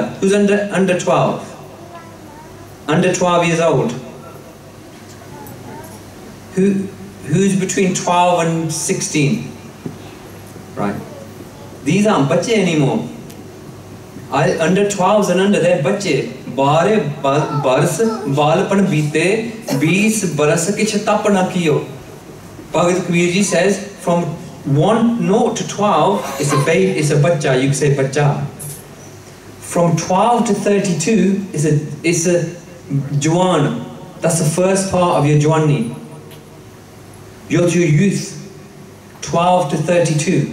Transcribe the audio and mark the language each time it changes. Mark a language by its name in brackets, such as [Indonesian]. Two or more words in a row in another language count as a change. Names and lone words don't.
[English] Who's under 12? Under 12 years old? Who's between 12 and 16? Right. These aren't bache anymore. Under 12s and under, they're bache. [Hindi] बारह बरस बालपन बीते 20 बरस के तप न कियो. [English] Bhagat Kabir ji says from 0 to 12 is a baby, is a bacha, you can say bacha. From 12 to 32 is a Juwan. That's the first part of your Juwani. Your youth, 12 to 32.